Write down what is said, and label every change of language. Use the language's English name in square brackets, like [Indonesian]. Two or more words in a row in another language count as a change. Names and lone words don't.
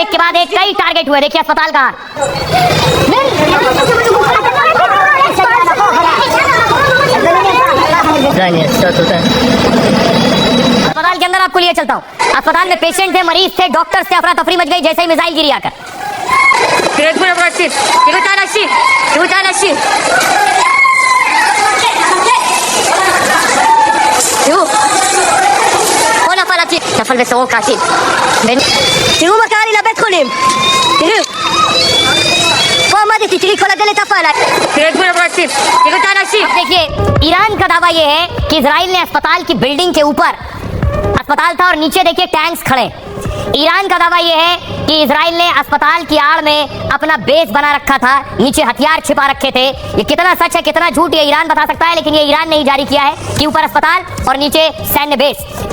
[Hindi] एक के बाद एक कई टारगेट हुए। देखिए अस्पताल का अस्पताल के अंदर आपको लिए चलता हूँ। अस्पताल में पेशेंट थे, मरीज थे, डॉक्टर्स थे। अफरा तफरी मच गई जैसे ही मिसाइल गिरी आकर। [Hebrew] נפל בסורוקה, תראו מה קרה לי לבית חולים, תראו פה עמדתי, תראי כל הדלת עפה עליי, תראו את כולם רצים, תראו את האנשים। [Hindi] अब देखिए ईरान का दावा ये है कि इजराइल ने अस्पताल की बिल्डिंग के ऊपर, अस्पताल था और नीचे देखिए टैंक्स खड़े। ईरान का दावा ये है कि इजराइल ने अस्पताल की आड़ में अपना बेस बना रखा था, नीचे हथियार छिपा रखे थे। ये कितना सच है कितना झूठ ये ईरान बता सकता है, लेकिन ये ईरान ने ही जारी किया है कि ऊपर अस्पताल और नीचे सैन्य बेस।